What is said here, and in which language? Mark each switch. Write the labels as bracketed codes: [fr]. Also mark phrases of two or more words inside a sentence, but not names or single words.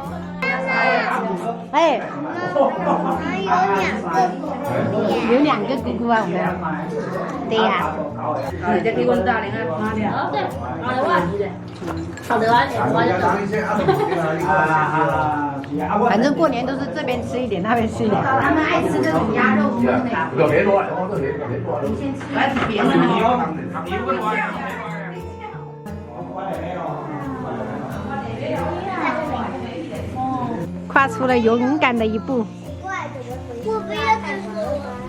[zh] 哎，有兩個姑姑啊，我們。對呀。你這給我打零啊？對，好的啊，反正過年都是這邊吃一點，那邊吃一點。他們愛吃這種鴨肉湯的。你先吃，來別人的。跨出了勇敢的一步。我不要吃素。